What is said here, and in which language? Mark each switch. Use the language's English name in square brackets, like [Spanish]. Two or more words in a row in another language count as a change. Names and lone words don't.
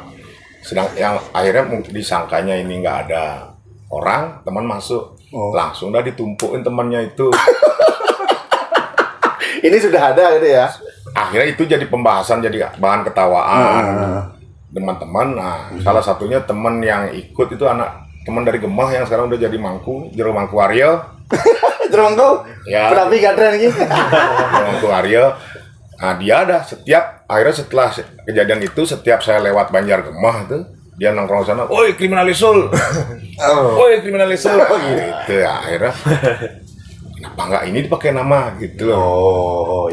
[Indonesian] Sedang yang akhirnya disangkanya ini nggak ada orang, teman masuk, langsung dah ditumpukin temannya itu. Ini sudah ada gitu ya. Akhirnya itu jadi pembahasan, jadi bahan ketawaan teman-teman. Nah, salah satunya teman yang ikut itu teman dari Gemah yang sekarang udah jadi Jero Mangku Aryo. Jero Mangku? Ya. [Balinese] Penapi kadren ini. [Indonesian] Jero Mangku Aryo. Nah, dia ada akhirnya setelah kejadian itu, setiap saya lewat Banjar Gemah tuh, dia nongkrong sana, "Oi, Kriminalesul." "Oi, Kriminalesul." Gitu ya, akhirnya kenapa nggak ini dipakai nama gitu loh.